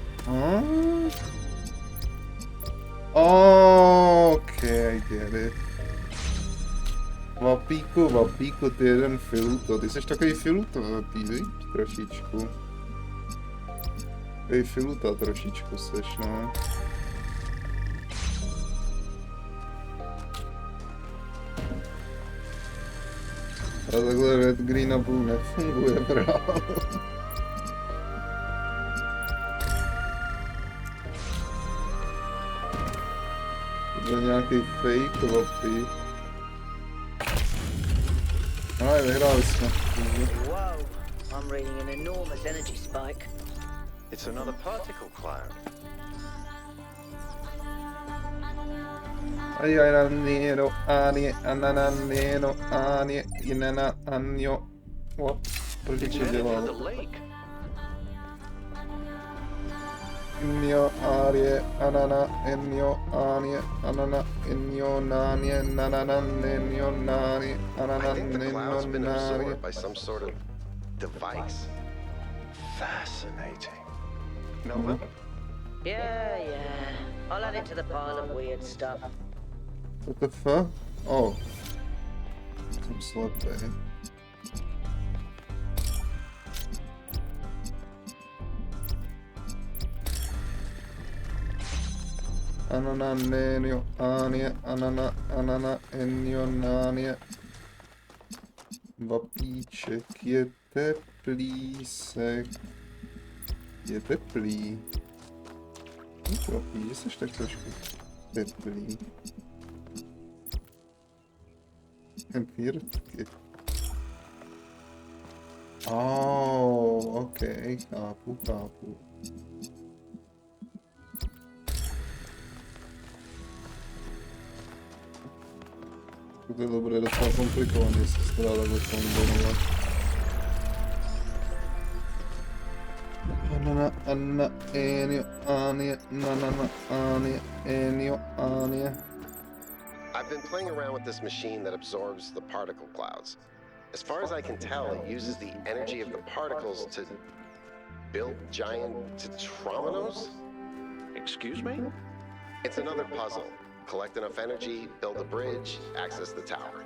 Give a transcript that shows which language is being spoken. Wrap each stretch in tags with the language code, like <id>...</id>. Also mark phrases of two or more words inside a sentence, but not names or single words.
<en>Okay, I get it.</en> <cs>Vapíku, ty jeden filuto. Ty jsi takový filutový, viď? Trošičku. Takový filuta trošičku seš, no. A takhle</cs> <en>red, green</en> <cs>a blue nefunguje, brávo. To je nějaký fake vapí. Ale vyhráli jsme.</cs> <en>Whoa, I'm reading an enormous energy spike. It's another particle cloud. Ai ai nero ani anana nero ani inana anjo. What?</en> <cs>Proč to dělal? Injo arie anana enjo anie anana enjo nanie nanana nenjo nani anana nenjo nani.</cs> <en>By some sort of device. Fascinating. Melvin? Yeah. I'll add it to the pile of weird stuff. What the fuck? Oh. Some slepej. Anana nenjo anie anana anana enjo nanie.</en> <cs>Vapíček je teplý se. Je teplý. Vapí, že seš tak trošku teplý. Empírky. Ok, chápu. To je dobré, docela komplikovaně se to dá takhle kombinovat. Anna, enio, anie, nanana, anie, enio, anie.</cs> <en>I've been playing around with this machine that absorbs the particle clouds. As far as I can tell, it uses the energy of the particles to build giant tetrominos? Excuse me? It's another puzzle. Collect enough energy, build a bridge, access the tower.</en>